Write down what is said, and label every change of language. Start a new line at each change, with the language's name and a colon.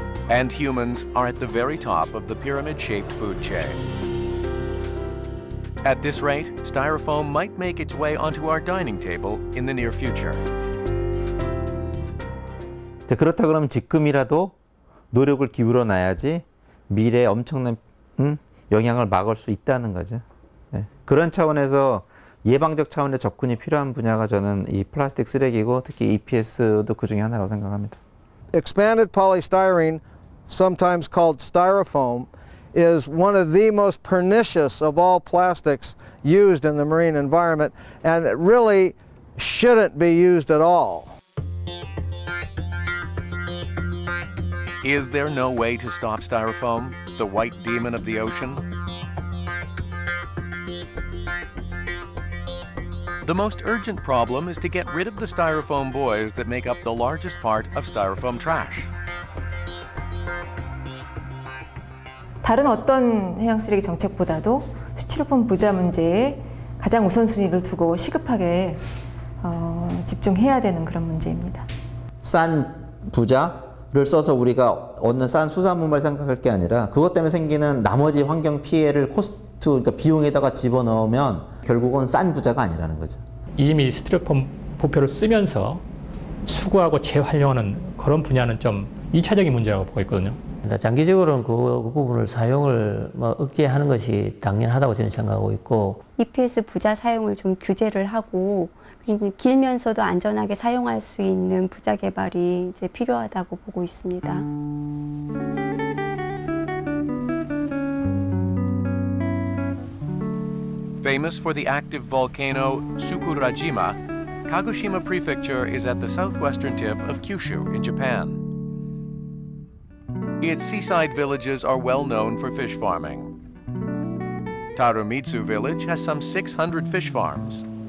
English: And humans are at the very top of the pyramid-shaped food chain. At this rate, styrofoam might make its way onto our dining table in the near future.
Korean: 그렇다 그러면 지금이라도 노력을 기울여 놔야지 미래에 엄청난 영향을 막을 수 있다는 거죠. 네. 그런 차원에서 예방적 차원의 접근이 필요한 분야가 저는 이 플라스틱 쓰레기고 특히 EPS도 그 중에 하나라고 생각합니다.
English: Expanded polystyrene, sometimes called styrofoam, is one of the most pernicious of all plastics used in the marine environment, and it really shouldn't be used at all. Is there no way to stop styrofoam, the white demon of the ocean? The most urgent problem is to get rid of the styrofoam buoys that make up the largest part of styrofoam trash.
Korean: 다른 어떤 해양 쓰레기 정책보다도 스티로폼 부자 문제에 가장 우선순위를 두고 시급하게 집중해야 되는 그런 문제입니다. 싼 부자를 써서 우리가 얻는 싼 수산물만 생각할 게 아니라 그것 때문에 생기는 나머지 환경 피해를 그러니까 비용에다가 집어넣으면 결국은 싼 부자가 아니라는 거죠. 이미 스티로폼 부표를 쓰면서 수거하고 재활용하는 그런 분야는 좀 2차적인 문제라고 보고 있거든요. 장기적으로는 그 부분을 사용을 억제하는 것이 당연하다고 저는 생각하고 있고 EPS 부자 사용을 좀 규제를 하고 길면서도 안전하게 사용할 수 있는 부자 개발이 이제 필요하다고 보고 있습니다.
English: Famous for the active volcano Sakurajima, Kagoshima Prefecture is at the southwestern tip of Kyushu in Japan. Its seaside villages are well known for fish farming. Tarumitsu village has some 600 fish farms.